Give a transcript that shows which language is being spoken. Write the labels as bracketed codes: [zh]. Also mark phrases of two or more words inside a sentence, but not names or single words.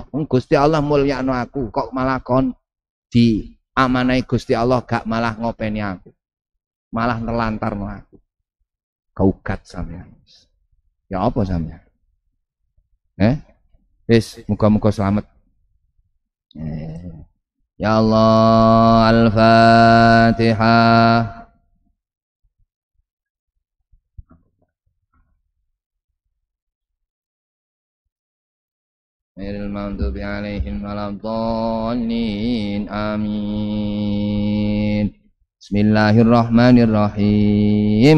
[jv] Gusti Allah mulyakno aku, kok malah kon diamanai Gusti Allah gak malah ngopeni aku. Malah nelantarno aku. Kaugat sampean. Ya apa sampean? Wis muga-muga selamat. [ar] يا الله, Al-Fatihah. غير المغضوب عليهم ولا الضالين. Amin. Bismillahirrahmanirrahim.